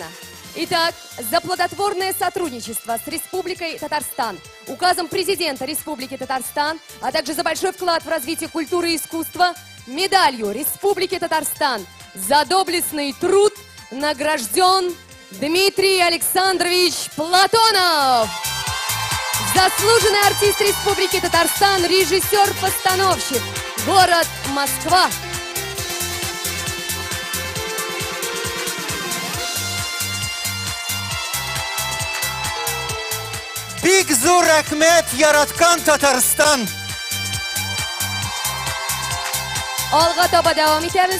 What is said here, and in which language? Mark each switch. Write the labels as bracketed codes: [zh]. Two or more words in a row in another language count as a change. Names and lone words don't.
[ru] Итак, за плодотворное сотрудничество с Республикой Татарстан, указом президента Республики Татарстан, а также за большой вклад в развитие культуры и искусства, медалью Республики Татарстан за доблестный труд награжден Дмитрий Александрович Платонов. Заслуженный артист Республики Татарстан, режиссер-постановщик, город Москва. [tt] Бик зур рахмет яраткан Татарстан. Алга таба давам итәбез.